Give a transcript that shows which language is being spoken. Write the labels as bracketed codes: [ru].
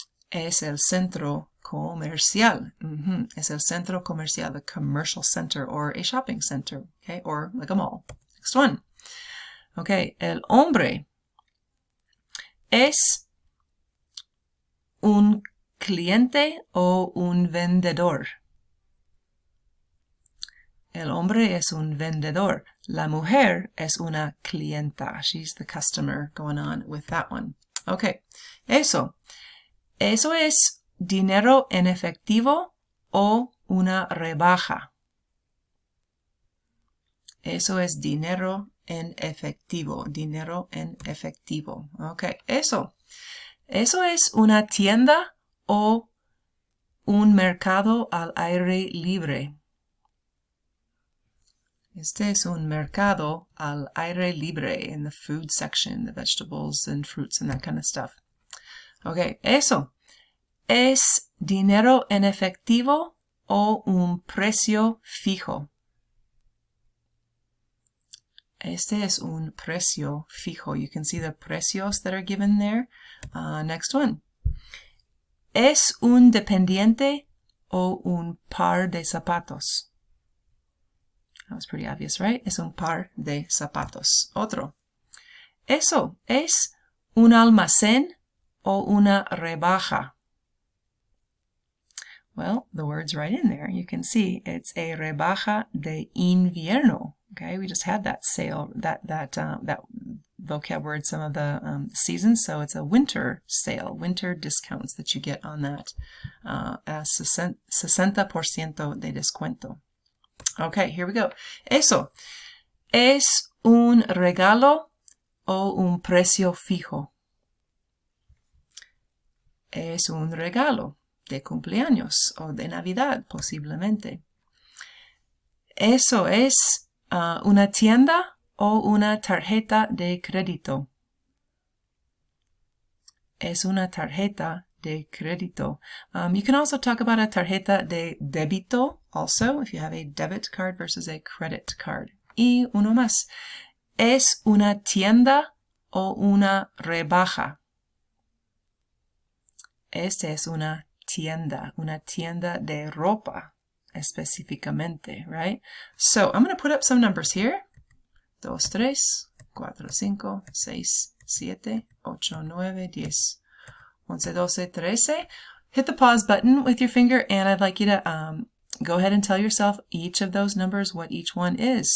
[es] Es el centro comercial. [en] Es el centro comercial, a commercial center or a shopping center, okay, or like a mall. Next one. [es] Okay, el hombre es un cliente o un vendedor. El hombre es un vendedor. La mujer es una clienta. [en] She's the customer going on with that one. [es] Okay, eso. Eso es dinero en efectivo o una rebaja. Eso es dinero en efectivo. Dinero en efectivo. Okay, eso. ¿Eso es una tienda o un mercado al aire libre? Este es un mercado al aire libre [en] in the food section, the vegetables and fruits and that kind of stuff. Okay, eso. ¿Es dinero en efectivo o un precio fijo? Este es un precio fijo. You can see the precios that are given there. Next one. [es] ¿Es un dependiente o un par de zapatos? [en] That was pretty obvious, right? [es] Es un par de zapatos. Otro. ¿Eso es un almacén o una rebaja? [en] Well, the word's right in there. You can see it's a [es] rebaja de invierno. [en] Okay, we just had that sale, that vocab word, some of the seasons. So it's a winter sale, winter discounts that you get on that. [es] 60% de descuento. [en] Okay, here we go. Eso. [es] ¿Es un regalo o un precio fijo? Es un regalo de cumpleaños o de Navidad, posiblemente. Eso es una tienda o una tarjeta de crédito. Es una tarjeta de crédito. [en] You can also talk about a tarjeta de débito also, if you have a debit card versus a credit card. [es] Y uno más. Es una tienda o una rebaja. Este es una tienda de ropa. Específicamente, right? [en] So I'm going to put up some numbers here. 2, 3, 4, 5, 6, 7, 8, 9, 10, 11, 12, 13. Hit the pause button with your finger, and I'd like you to go ahead and tell yourself each of those numbers, what each one is.